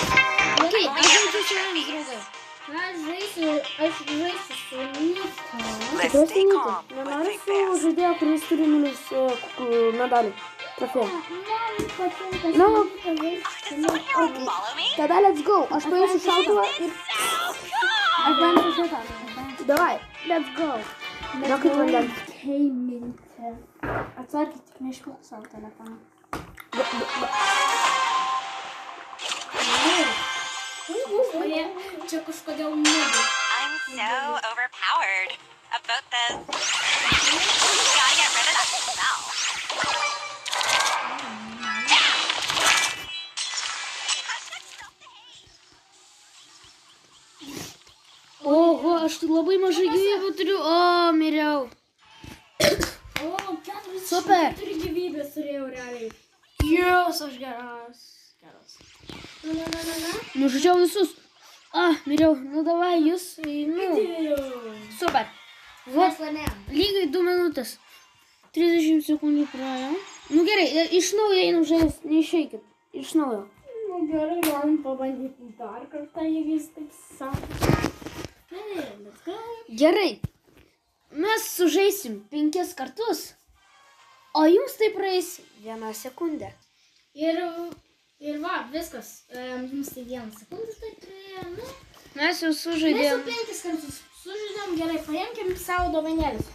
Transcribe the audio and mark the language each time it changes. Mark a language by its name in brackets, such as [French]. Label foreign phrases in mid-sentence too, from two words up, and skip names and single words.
[Lithuanian] Ok, aš žaidžiu su jumis draugai. Aš žaisiu su Nita. Tikrai Nita. Nenori su žaidėjo, kuris turi nulis medalių. Trofėjų. Man patinka No. su Nita žaisti. Ok, tada [English] let's go. [Lithuanian] Aš paimsiu šautuvą ir... Aš paimsiu šitą. Davai, [English] let's go. [Lithuanian] Duokit vandens. Hei, Minte. Atsarkit, tik neišpilk savo telefoną. Čia kažkodėl nubi. [English] I'm so overpowered. About this. Gotta get rid of that smell. [Lithuanian] Oho, aš tai labai mažai gyvybių turiu. O, miriau. O, 4 Super. gyvybės turėjau realiai. Jūs, aš geras. Na. Nužudžiau visus. Miriau. Nu, davai, jūs. Nu. Super. Vat, lygiai 2 minutės. 30 sekundžių praėjo. Nu gerai, iš naujo einam žaist. Neišeikit. Iš naujo. Nu gerai, galim pabandyti dar kartą, jeigu jis taip sako. [English] Let's go. [Lithuanian] Gerai. Mes sužaisim 5 kartus. O jums tai praeis 1 sekundė. Ir va, viskas. Jums tai 1 sekundė, tai turėjo, nu. Mes jau Mes jau sužaidėm. 5 kartus sužaidėm, gerai, paimkim savo dovanėlius.